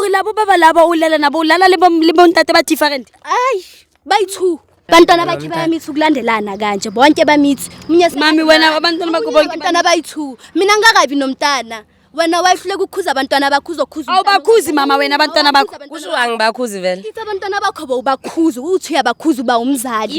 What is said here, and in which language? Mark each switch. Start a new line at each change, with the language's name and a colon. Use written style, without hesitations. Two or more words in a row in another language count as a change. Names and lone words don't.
Zulu: labo baba labo ulala nabo ulala
Southern Sotho: le bontate ba different.
Zulu: Ay, bayi-2. Bantwana bakhe bayamithi ukulandelana kanje bonke bamithi. Mami wena abantwana bakho bonke bantwana bayi-2. Mina ngingakabi nomntana. Wena wayehlule ukukhuza abantwana bakho uzokhuza. Awubakhuzi mama wena abantwana bakho. Kusho angibakhuzi vele. Ithi abantwana bakho bobakhuza uthi uyabakhuza uba umzali.